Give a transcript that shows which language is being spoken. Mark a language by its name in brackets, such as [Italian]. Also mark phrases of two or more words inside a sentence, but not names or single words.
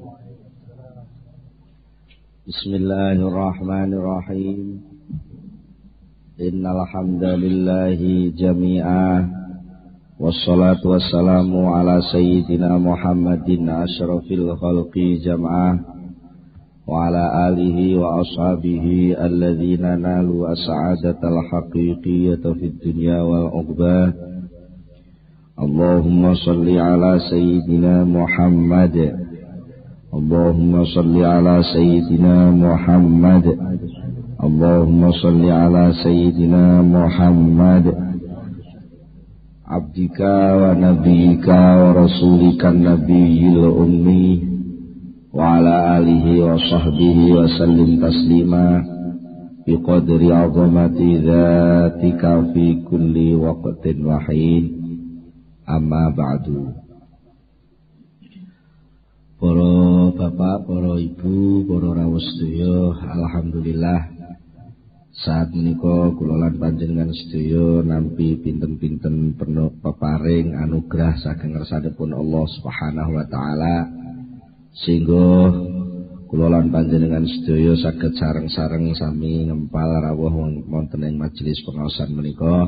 [Arabic] بسم الله الرحمن الرحيم. إن الحمد لله جميعه. والصلاة والسلام على سيدنا محمد أشرف الخلق جمعه وعلى آله وأصحابه الذين نالوا السعادة الحقيقية في الدنيا والعقبى. اللهم صل على سيدنا محمد. اللهم صل على سيدنا محمد. اللهم صل على سيدنا محمد. عبدك ونبيك ورسولك النبي الأمي وعلى آله وصحبه وسلم تسليما بقدر عظمة ذاتك في كل وقت وحين. أما بعد. [Javanese] Para bapak, para ibu, para rawuh sedaya, alhamdulillah saat menika kula lan panjenengan sedaya nampi pinten-pinten peparing anugerah saking ngersanipun [Arabic] الله سبحانه وتعالى [Javanese] sehingga kula lan panjenengan sedaya saged sareng-sareng sami ngempal rawuh wonten ing majelis pengaosan menika.